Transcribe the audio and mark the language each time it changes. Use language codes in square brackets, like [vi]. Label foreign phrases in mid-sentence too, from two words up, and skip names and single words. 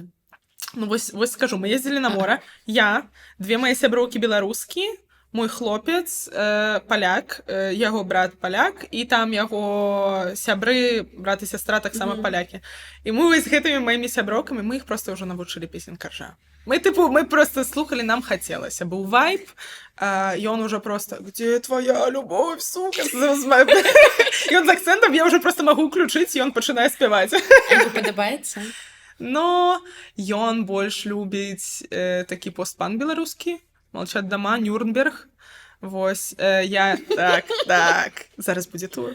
[be] Вось скажу, мы ездзілі на мора. Я, 2 мае сяброўкі беларускі, мой хлопец, паляк, яго брат паляк, і там яго сябры, брат і сястра таксама палякі. І мы вось гэтымі маімі сяброўкамі, мы іх проста ўжо навучылі песень Каржа. [ru] Мы просто слухали, [be] нам хацелася. Быў вайб, ён ужо просто [ru] «Где твоя любовь, сука?» [be] Ён з акцэнтам, я ўжо просто магу ўключыць, і ён пачынае спяваць. Яму падабаецца? Но ён больш любіць такі постпанк беларускі, «Молчат дома», «Нюрнберг». Вось, я... Так, зараз будзе тур.